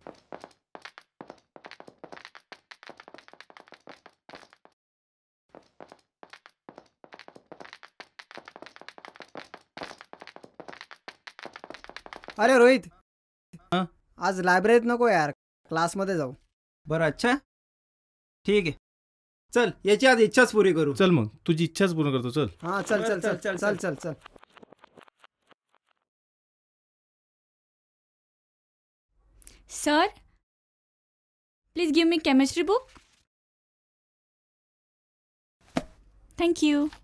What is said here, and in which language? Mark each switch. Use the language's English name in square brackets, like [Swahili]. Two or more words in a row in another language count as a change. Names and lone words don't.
[Marathi] अरे रोहित, आज लायब्ररीत नको यार, क्लासमध्ये जाऊ. बरं अच्छा ठीक आहे. चल याची आज इच्छाच पुरी करू. चल मग, तुझी इच्छाच पूर्ण करतो. चल. हा चल चल चल चल चल चल चल. [English] Sir, please give me chemistry book. Thank you.